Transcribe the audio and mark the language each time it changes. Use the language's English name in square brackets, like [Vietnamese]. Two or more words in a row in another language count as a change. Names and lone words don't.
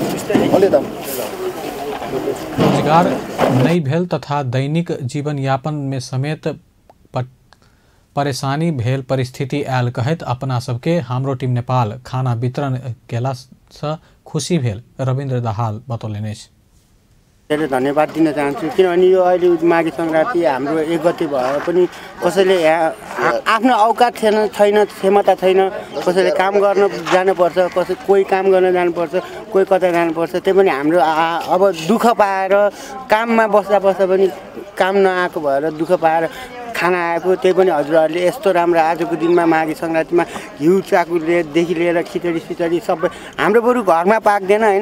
[Maithili] रोजगार नहीं भेल तथा दैनिक जीवन यापन में समेत परेशानी भेल परिस्थिति आयल कहत अपना सबके हाम्रो टीम नेपाल खाना वितरण केला से खुशी भेल रविन्द्र दाहाल बतौलनि अछि। [Nepali] धन्यवाद दिन चाहन्छु किनभने यो अहिले माघे संक्रान्ति हाम्रो 1 गते भए पनि कसैले आफ्नो औकात छैन, क्षमता छैन, कसैले काम गर्न जानुपर्छ, कोही काम गर्न जानुपर्छ, कोही कतै जानुपर्छ, त्यही पनि हाम्रो अब दुःख पाएर काममा बस्दा पनि काम नआएको भएर दुःख पाएर खाना आएको त्यही पनि हजुरहरूले यस्तो राम्रो आजको दिनमा माघे सङ्क्रान्तिमा घिउ चाकुदेखि लिएर खिचडी सिचडी सबै हाम्रो बरु घरमा पाक्दैन होइन।